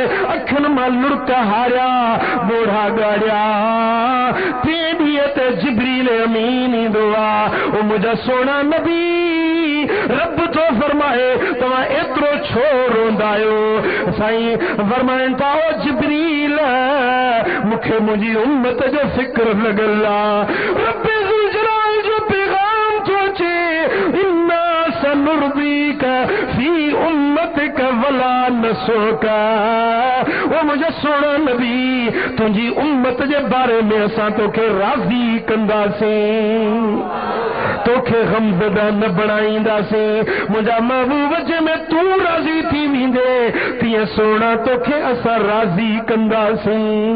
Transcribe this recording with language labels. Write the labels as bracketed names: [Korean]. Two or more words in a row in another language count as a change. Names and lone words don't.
[Sindhi] अखियुनि मां लुड़क हारिया बोढ़ा ॻाड़िया 3 ॾींहं ते जिब्रील अमीन ईंदो आहे ओ मुंहिंजा सोना नबी रब तो फरमाए तव्हां एतिरो छो रोंदा आहियो साईं फरमाइनि था ओ जिब्रील मूंखे मुंहिंजी उम्मत जो फिक्र लॻल आहे रब [Arabic] ذو الجلال [Sindhi] जो पैगाम थो अचे [Arabic] إنا سنرضيك في أمتك ولا نسوءك [Sindhi] ओ मुंहिंजा सोना नबी तुंहिंजी उम्मत जे बारे में असां तोखे राज़ी कंदासीं तोखे गमज़दा न बणाईंदासीं मुंहिंजा महबूब जंहिंमें तूं राज़ी थी वेंदे तीअं सोना तोखे असां राज़ी कंदासीं